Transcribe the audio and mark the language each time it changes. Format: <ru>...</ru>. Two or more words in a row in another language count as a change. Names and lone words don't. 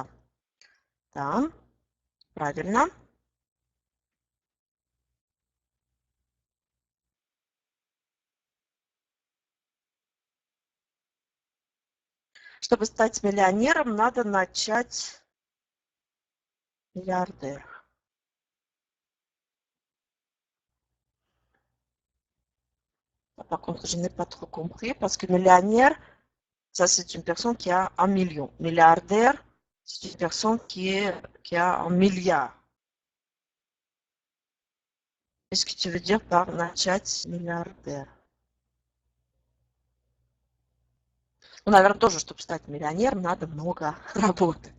<ru>Да, правильно. Чтобы стать миллионером, надо начать миллиардер.</ru> <fr>Par contre, je n'ai pas trop compris parce que millionnaire, ça c'est une personne qui a 1 million. Milliardaire, c'est une personne qui a 1 milliard. Qu'est-ce que tu veux dire par</fr> <ru>начать миллиардер? Ну, наверное, тоже, чтобы стать миллионером, надо много работать.</ru>